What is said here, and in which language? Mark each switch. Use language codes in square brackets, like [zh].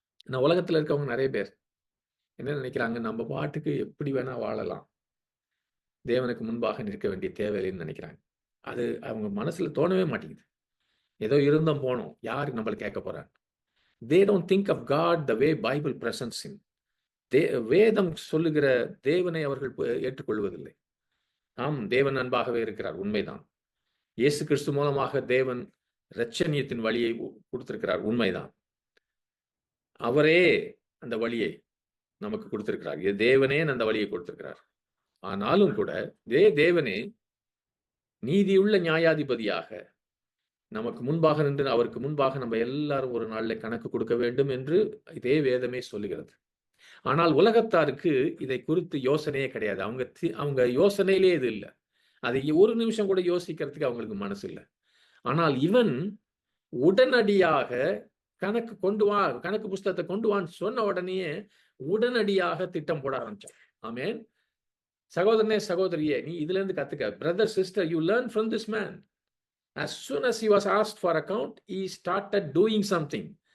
[ta] நான் உலகத்துல இருக்கவங்க நிறைய பேர் என்ன நினைக்கிறாங்க, நம்ம பாட்டுக்கு எப்படி வேணா வாழலாம், தேவனுக்கு முன்பாக நிற்க வேண்டிய தேவையில்லைன்னு நினைக்கிறாங்க. அது அவங்க மனசுல தோணவே மாட்டேங்குது. ஏதோ இருந்தோம் போனோம், யாரு நம்மள கேட்க போறாங்க. [en] They don't think of God the way Bible presents him. [ta] வேதம் சொல்லுகிற தேவனை அவர்கள் ஏற்றுக்கொள்வதில்லை. ஆம், தேவன் அன்பாகவே இருக்கிறார், உண்மைதான். இயேசு கிறிஸ்து மூலமாக தேவன் இரட்சணியத்தின் வழியை கொடுத்திருக்கிறார், உண்மைதான். அவரே அந்த வழியை நமக்கு கொடுத்திருக்கிறார். தேவனே அந்த வழியை கொடுத்திருக்கிறார். ஆனாலும் கூட தேவனே நீதியுள்ள நியாயாதிபதியாக நமக்கு முன்பாக நின்று அவருக்கு முன்பாக நம்ம எல்லாரும் ஒரு நாள்ல கணக்கு கொடுக்க வேண்டும் என்று இதே வேதமே சொல்லுகிறது. ஆனால் உலகத்தாருக்கு இதை குறித்து யோசனையே கிடையாது. அவங்க யோசனையிலே இது இல்லை. அதை ஒரு நிமிஷம் கூட யோசிக்கிறதுக்கு அவங்களுக்கு மனசு இல்லை. ஆனால் இவன் உடனடியாக கணக்கு கொண்டு வா, கணக்கு புஸ்தகத்தை கொண்டு வான்னு சொன்ன உடனேயே உடனடியாக திட்டம் போட ஆரம்பிச்சான். ஆமென். சகோதரனே, சகோதரியே, நீ இதுல இருந்து கத்துக்க. [en] Brother, sister, you learn from this man. As soon as he was asked for account, he started doing something.